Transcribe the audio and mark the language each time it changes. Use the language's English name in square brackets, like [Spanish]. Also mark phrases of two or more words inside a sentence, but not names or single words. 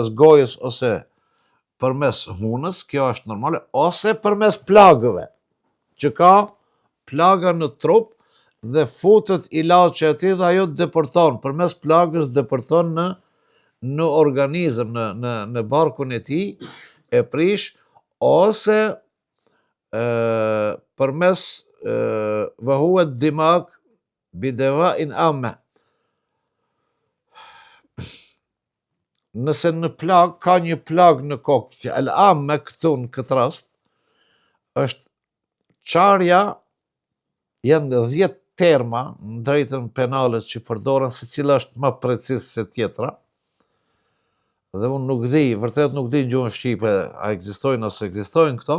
[Albanian] gojës ose përmes hunës, kjo është normale, ose përmes plagëve, që ka plaga në trup dhe futet ilaçi aty dhe ajo depërton, përmes plagës depërton në organizëm, në barkun e tij, e prish, ose përmes vëhuet dimag bideva in amme. Nëse në plag, ka një plag në kokë, el amme këtu në këtë rast, është qarja, janë 10 terma në drejtën penale që përdoren, se cila është më precis se tjetra, dhe unë nuk di, vërtet nuk di në gjuhën shqipe, a ekzistojnë ose ekzistojnë këto.